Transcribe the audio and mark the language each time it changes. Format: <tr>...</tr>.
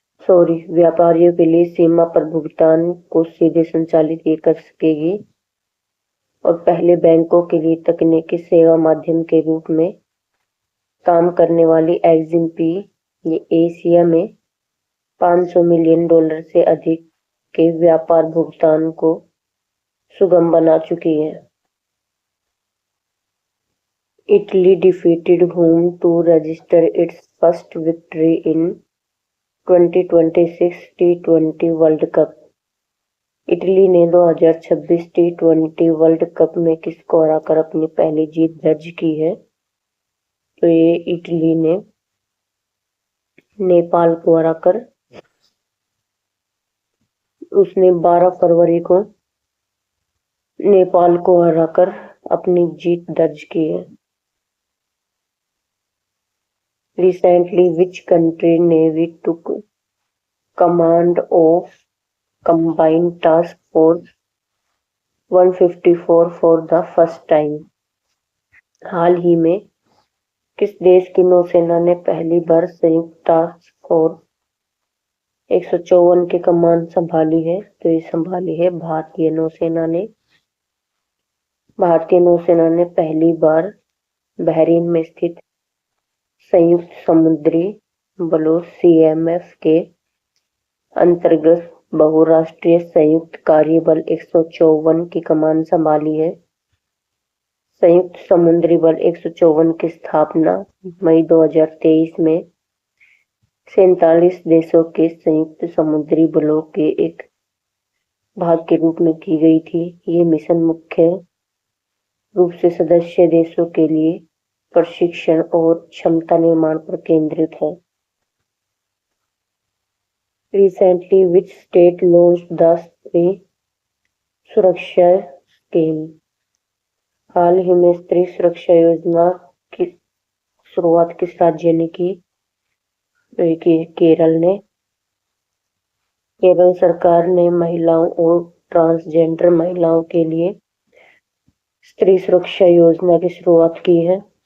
<hi>व्यापारियों के लिए सीमा पर भुगतान को सीधे संचालित कर सकेगी और पहले बैंकों के लिए तकनीकी सेवा माध्यम के रूप में काम करने वाली एक्सिम पे ये एशिया में $500 मिलियन से अधिक के व्यापार भुगतान को सुगम बना चुकी है।</hi> <en>Italy defeated whom to register its first victory in 2026 T20 world cup?</en> <hi>Italy ने 2026 T20 वर्ल्ड कप में किसको हराकर अपनी पहली जीत दर्ज की है? तो ये इटली ने नेपाल को हराकर उसने 12 फरवरी को नेपाल को हराकर अपनी जीत दर्ज की है।</hi> <en>Recently, which country navy took command of Combined Task Force 154 for the first time?</en> <hi>हाल ही में किस देश की नौसेना ने पहली बार संयुक्त टास्क फोर्स 154 की कमान संभाली है? तो ये संभाली है भारतीय नौसेना ने। भारतीय नौसेना ने पहली बार बहरीन में स्थित संयुक्त समुद्री बलों सीएमएफ के अंतर्गत बहुराष्ट्रीय संयुक्त कार्यबल 154 की कमान संभाली है। संयुक्त समुद्री बल 154 की स्थापना मई 2023 में 47 देशों के संयुक्त समुद्री बलों के एक भाग के रूप में की गई थी। ये मिशन मुख्य रूप से सदस्य देशों के लिए प्रशिक्षण और क्षमता निर्माण पर केंद्रित है।</hi> <en>Recently, which state launched the Stree Suraksha scheme?</en> <hi>हाल ही में स्त्री सुरक्षा योजना की शुरुआत किस राज्य ने की? केरल ने। केरल सरकार ने महिलाओं और ट्रांसजेंडर महिलाओं के लिए स्त्री सुरक्षा योजना की शुरुआत की है।</hi>